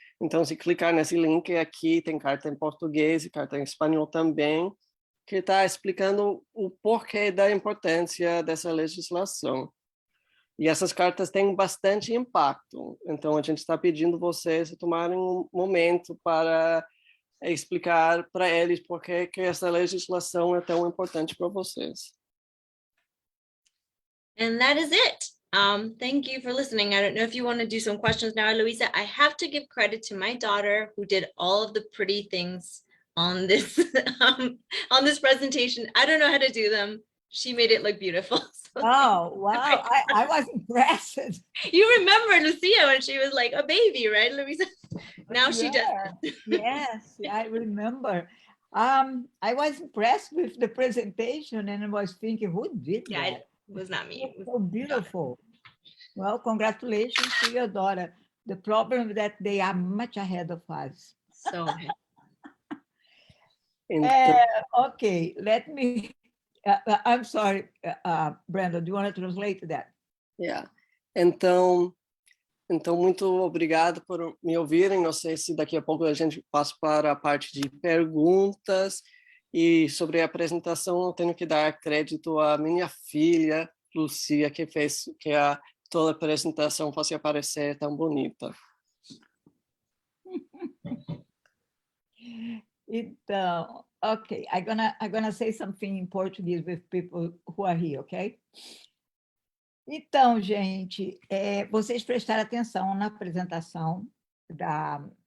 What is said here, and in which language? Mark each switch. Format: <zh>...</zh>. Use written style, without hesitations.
<pt>Então, se clicar nesse link aqui, tem carta em português e carta em espanhol também, que está explicando o porquê da importância dessa legislação. E essas cartas têm bastante impacto. Então, a gente está pedindo vocês a tomarem um momento para explicar para eles por que essa legislação é tão importante para vocês.</pt> <en>And that is it. Thank you for listening. I don't know if you want to do some questions now, Luisa. I have to give credit to my daughter who did all of the pretty things on this presentation. I don't know how to do them. She made it look beautiful. So Oh, wow. I was impressed. you remember Lucia when she was like a baby, right, Luisa? Now she does. Yes, I remember. I was impressed with the presentation and I was thinking, who did that? Yeah, it was not me. It was So beautiful. Well, congratulations to your daughter. The problem is that they are much ahead of us. so</en> <pt>Então,</pt> <en>Okay, let me, I'm sorry, Brenda, do you want to translate that? yeah.</en> <pt>Então, muito obrigado por me ouvirem. Não sei se daqui a pouco a gente passa para a parte de perguntas. E sobre a apresentação, eu tenho que dar crédito à minha filha, Lucia, que fez que toda a apresentação fosse aparecer tão bonita.</pt> <en>Então, okay, I'm gonna say something in Portuguese with people who are here, okay?</en> <pt>Então, gente, vocês prestaram atenção na apresentação da...</pt>